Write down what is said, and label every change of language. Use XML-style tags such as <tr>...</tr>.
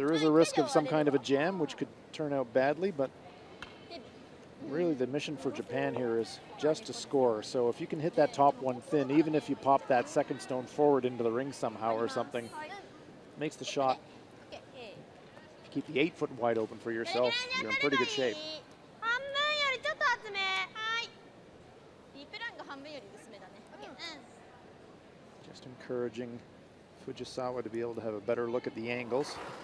<en>There is a risk of some kind of a jam, which could turn out badly, but really the mission for Japan here is just to score. So if you can hit that top one thin, even if you pop that second stone forward into the ring somehow or something, makes the shot. If you keep the 8 foot wide open for yourself, you're in pretty good shape.</en> <ja>半分よりちょっと厚めはいリプランが半分より薄めだね</ja> <en>Just encouraging Fujisawa to be able to have a better look at the angles.</en>